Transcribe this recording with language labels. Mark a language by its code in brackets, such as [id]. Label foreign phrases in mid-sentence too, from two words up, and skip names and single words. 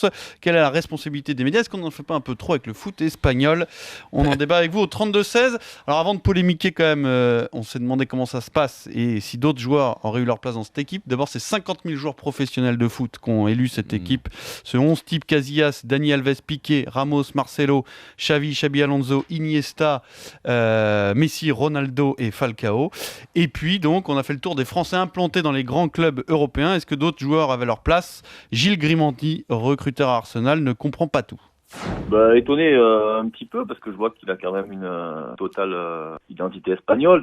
[fr] Quelle est la responsabilité des médias? Est-ce qu'on n'en fait pas un peu trop avec le foot espagnol? On en débat avec vous au 32-16. Alors, avant de polémiquer, quand même, on s'est demandé comment ça se passe et si d'autres joueurs auraient eu leur place dans cette équipe. D'abord, c'est 50 000 joueurs professionnels de foot qui ont élu cette équipe. Ce 11 type: Casillas, Dani Alves, Piqué, Ramos, Marcelo, Xavi Alonso, Iniesta, Messi, Ronaldo et Falcao. Et puis donc on a fait le tour des Français implantés dans les grands clubs européens. Est-ce que d'autres joueurs avaient leur place? Gilles Grimanti, recruteur à Arsenal, ne comprend pas tout. Étonné un petit peu parce que je vois qu'il a quand même une totale identité espagnole.